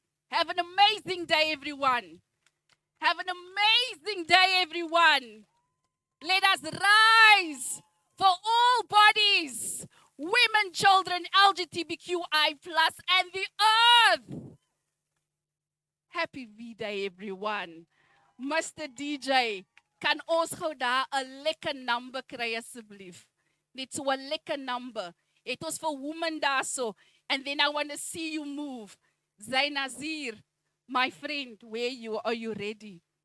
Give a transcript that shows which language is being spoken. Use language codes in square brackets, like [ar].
[en] Have an amazing day, everyone. Have an amazing day, everyone. Let us rise for all bodies, women, children, LGBTQI+, and the earth. Happy V-Day, everyone. Mr. [af] DJ, kan ons gou daar 'n lekker number kry asseblief? Net so 'n lekker number. Het ons vir women daar so. [en] And then I want to see you move. Zainazir, my friend, are you ready?